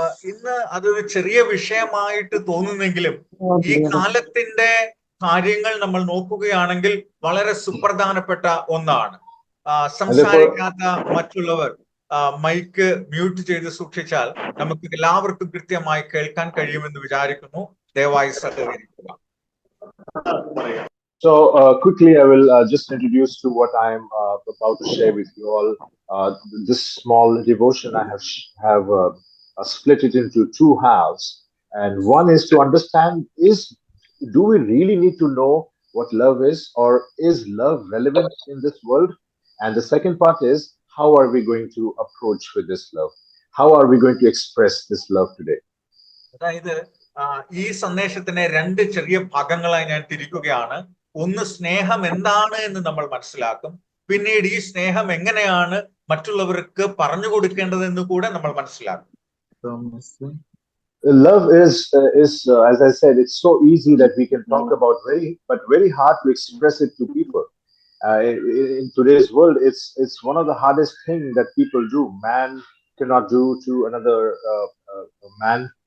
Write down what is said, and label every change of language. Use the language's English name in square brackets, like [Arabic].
[Malayalam] ഇന്ന് അതൊരു ചെറിയ വിഷയമായിട്ട് തോന്നുന്നെങ്കിലും ഈ കാലത്തിന്റെ കാര്യങ്ങൾ നമ്മൾ നോക്കുകയാണെങ്കിൽ വളരെ സുപ്രധാനപ്പെട്ട ഒന്നാണ്. സംസാരിക്കാത്ത മറ്റുള്ളവർ മൈക്ക് മ്യൂട്ട് ചെയ്ത് സൂക്ഷിച്ചാൽ നമുക്ക് എല്ലാവർക്കും കൃത്യമായി കേൾക്കാൻ കഴിയുമെന്ന് വിചാരിക്കുന്നു. ദയവായി സഹകരിക്കുക. [English] So quickly, I will just introduce to what I am about to share with you all. This small devotion I have split it into two halves, and one is to understand: do we really need to know what love is, or is love relevant in this world? And the second part is, how are we going to approach with this love? How are we going to express this love today? [Malayalam] അതായത് ഈ സന്ദേശത്തിനെ രണ്ട് ചെറിയ ഭാഗങ്ങളായി ഞാൻ തിരിക്കുകയാണ്. ഒന്ന്, സ്നേഹം എന്താണ് എന്ന് നമ്മൾ മനസ്സിലാക്കും. പിന്നീട് ഈ സ്നേഹം എങ്ങനെയാണ് മറ്റുള്ളവർക്ക് പറഞ്ഞു കൊടുക്കേണ്ടതെന്ന് കൂടെ നമ്മൾ മനസ്സിലാക്കും. [English] Love is as I said, it's so easy that we can talk about, but very hard to express it to people. In today's world, it's one of the hardest thing that people do. Man cannot do to another man.